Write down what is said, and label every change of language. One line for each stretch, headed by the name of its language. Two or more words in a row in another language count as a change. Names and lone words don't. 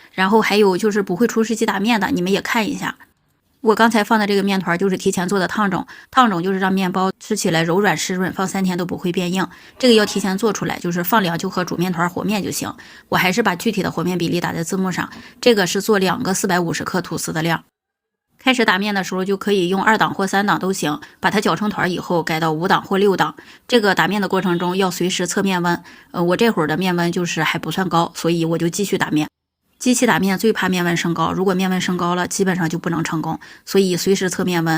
Chinese: 然後還有就是不会厨師机打面的，你們也看一下。我剛才放的這個面团就是提前做的烫种，烫种就是讓面包吃起來柔軟濕潤，放3天都不會變硬。這個要提前做出來，就是放凉就和煮面团和面就行。我還是把具體的和面比例打在字幕上，這個是做2個450克吐司的量。開始打面的時候就可以用2檔或3檔都行，把它攪成团以後改到5檔或6檔。這個打面的過程中要隨時測面溫，我這會兒的面溫就是還不算高，所以我就繼續打面。機器打面最怕面溫升高，如果面溫升高了，基本上就不能成功，所以隨時測面溫。